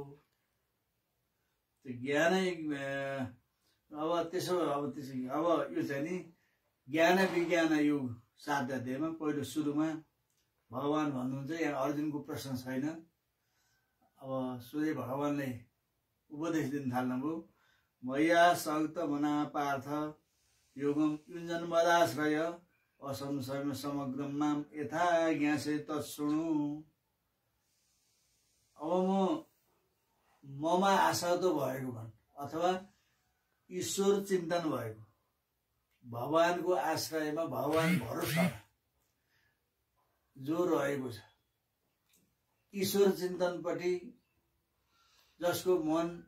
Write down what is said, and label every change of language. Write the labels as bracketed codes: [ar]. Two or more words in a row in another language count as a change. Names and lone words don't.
[ne] ज्ञान अब यो चाहिँ नि ज्ञान विज्ञान योग 7 अध्यायमा पहिलो सुरुमा भगवान भन्नुहुन्छ, यहाँ अर्जुनको प्रश्न छैन। अब सूर्य भगवानले उपदेश दिन थाल्नुभयो। [sa] मया सक्त मना पार्थ योगम युञ्जन मदाश्रय असंशयम समग्रम माम यथा ज्ञासे तत्शृणु। [ne] अब ममा आसक्त भएको भन् अथवा ईश्वर चिन्तन भएको, भगवानको आश्रयमा भगवान भरोसा जो रहेको छ, ईश्वर चिन्तनपट्टि जसको मन